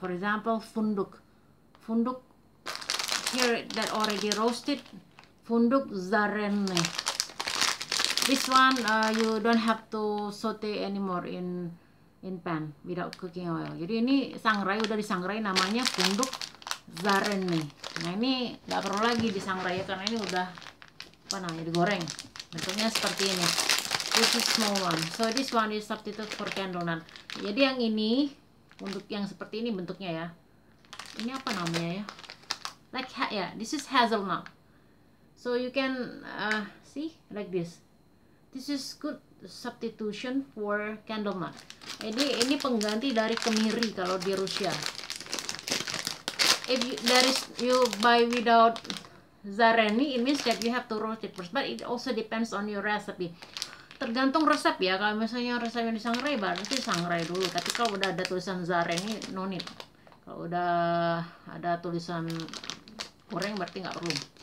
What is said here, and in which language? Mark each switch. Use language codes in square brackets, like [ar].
[en] For example, funduk here that already roasted, funduk zarene. This one you don't have to saute anymore in pan without cooking oil. [id] Jadi ini sangrai, udah disangrai, namanya funduk zarene. Nah, ini nggak perlu lagi disangrai ya, karena ini udah digoreng. Bentuknya seperti ini. [en] This is small one. So this one is substitute for candle nut. [id] Jadi yang ini, untuk yang seperti ini bentuknya ya. Ini apa namanya ya? [en] Like this is hazelnut. So you can see like this. This is good substitution for candle nut. [id] Ini pengganti dari kemiri kalau di Rusia. [en] If you buy without zareni, it means that you have to roast it first, but it also depends on your recipe. [id] tergantung resep ya. Kalau misalnya resepnya di sangrai, berarti sangrai dulu. Tapi kalau udah ada tulisan zaren ini [en] no need. [id] Kalau udah ada tulisan goreng berarti nggak perlu.